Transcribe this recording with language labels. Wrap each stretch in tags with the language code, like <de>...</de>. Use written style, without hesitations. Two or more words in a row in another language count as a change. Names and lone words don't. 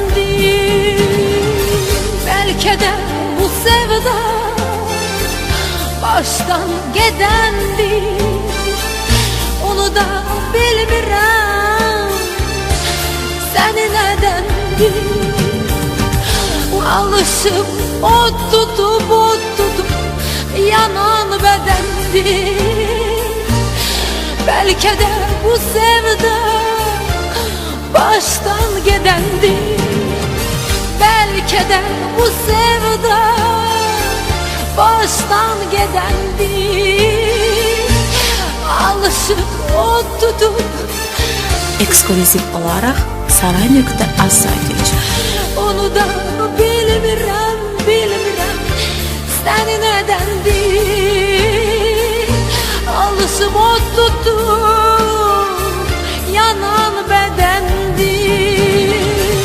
<az>Bəlkə də bu bu sevda baştan gedendir. Onu da bilmirəm səni nədəndir. Alışıp ot tutup yanan bedendir.</az> <tr>Belki de bu sevda baştan gedendir. Belki de bu sevda baştan gedendir. Alışıp ot tutup</tr> <az>Eksklüziv olaraq saray.az saytı üçün. onu da bilmirəm səni nədəndir. Alışıb ot tutup yanan bedendir.</az>